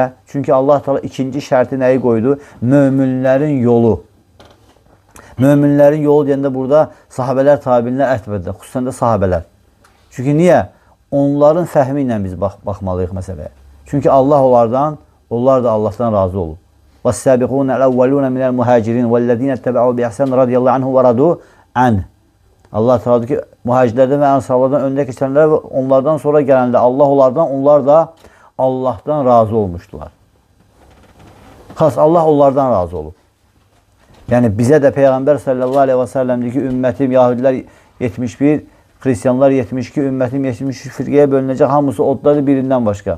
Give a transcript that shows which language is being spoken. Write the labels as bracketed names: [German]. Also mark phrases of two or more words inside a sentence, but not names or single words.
[Azerbaijani] Çünki Allah Teala ikinci şərti nəyi qoydu? Möminlərin yolu. Möminlərin yolu deyəndə burada sahabələr, tabiinlər ətbədə, xüsusən də sahabələr. Çünki niyə? Onların fəhmi ilə biz baxmalıyıq məsələyə. Çünki Allah onlardan, onlar da Allahdan razı olub. [Arabic] وَالسَّابِقُونَ الْأَوَّلُونَ مِنَ الْمُهَاجِرِينَ وَالَّذِينَ اتَّبَعُوا بِإِحْسَانٍ رَضِيَ اللّٰهُ عَنْهُ وَرَضُوا عَنْهُ. [Azerbaijani] Allah Teala diyor ki, muhacirlərdən və ensarlardan öndə keçənlər və onlardan sonra gələndə Allah onlardan, onlar da Allahdan razı olmuşdular. Xas Allah onlardan razı olub. Yəni bizə də Peyğəmbər [Arabic] صلى الله عليه وسلم [Azerbaijani] deyir ki, ümmətim Yahudilər 71, Xristiyanlar 72, ümmətim 73 firqəyə bölünəcək, hamısı oddadır birindən başqa.